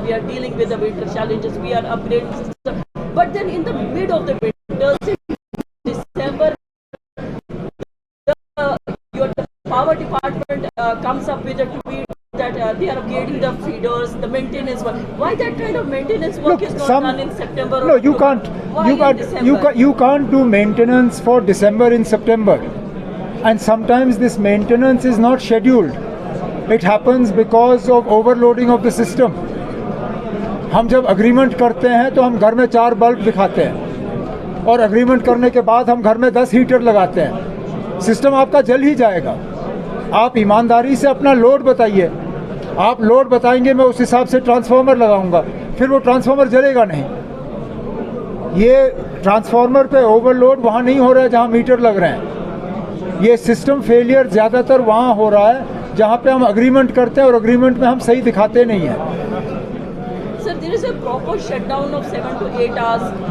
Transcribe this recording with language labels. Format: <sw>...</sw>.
<en>We are dealing with the winter challenges. We are upgrading system. But then in the mid of the winter, December, your power department comes up with a tweet that they are upgrading the feeders, the maintenance work. Why that kind of maintenance work is not done in September? No, or you October? can't. Why in December? You can't do maintenance for December in September, and sometimes this maintenance is not scheduled. It happens because of overloading of the system.</en> <hi>हम जब agreement करते हैं तो हम घर में 4 bulb दिखाते हैं, और अग्रीमेंट करने के बाद हम घर में 10 हीटर लगाते हैं। सिस्टम आपका जल ही जाएगा। आप ईमानदारी से अपना लोड बताइए। आप लोड बताएंगे, मैं उस हिसाब से ट्रांसफार्मर लगाऊंगा, फिर वो ट्रांसफार्मर जलेगा नहीं। ये ट्रांसफार्मर पे ओवरलोड वहाँ नहीं हो रहा है जहाँ मीटर लग रहे हैं। ये सिस्टम फेलियर ज़्यादातर वहाँ हो रहा है जहाँ पे हम अग्रीमेंट करते हैं और अग्रीमेंट में हम सही दिखाते नहीं हैं।</hi> <en>Sir, there is a proper shutdown of 7 to 8 hours.</en>